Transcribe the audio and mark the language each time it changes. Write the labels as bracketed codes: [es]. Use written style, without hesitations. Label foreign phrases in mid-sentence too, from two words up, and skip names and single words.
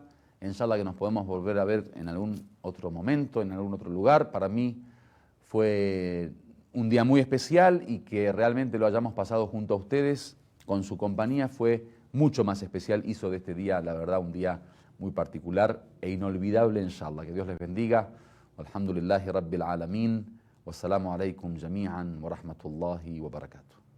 [es] Inshallah, que nos podemos volver a ver en algún otro momento, en algún otro lugar. Para mí fue un día muy especial, y que realmente lo hayamos pasado junto a ustedes, con su compañía, fue mucho más especial. Hizo de este día, la verdad, un día muy particular e inolvidable, inshallah. Que Dios les bendiga. [ar] الحمد لله رب العالمين. والسلام عليكم جميعا ورحمة الله وبركاته.